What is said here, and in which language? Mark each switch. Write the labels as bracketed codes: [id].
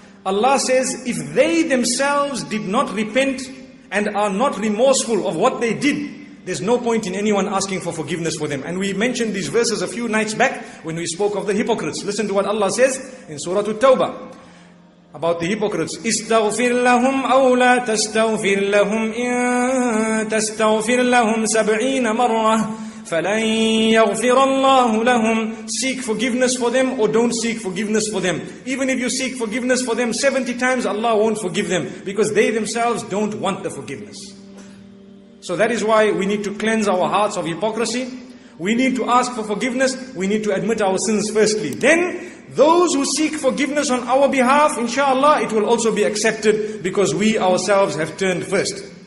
[en] Allah says, if they themselves did not repent and are not remorseful of what they did, there's no point in anyone asking for forgiveness for them. And we mentioned these verses a few nights back when we spoke of the hypocrites. Listen to what Allah says in Surah At-Tawbah about the hypocrites. [ar] استغفر لهم أو لا تستغفر لهم إن تستغفر لهم 70 مرة فَلَنْ يَغْفِرَ اللَّهُ لَهُمْ. [en] Seek forgiveness for them or don't seek forgiveness for them. Even if you seek forgiveness for them 70 times, Allah won't forgive them because they themselves don't want the forgiveness. So that is why we need to cleanse our hearts of hypocrisy. We need to ask for forgiveness. We need to admit our sins firstly. Then those who seek forgiveness on our behalf, inshallah, it will also be accepted because we ourselves have turned first.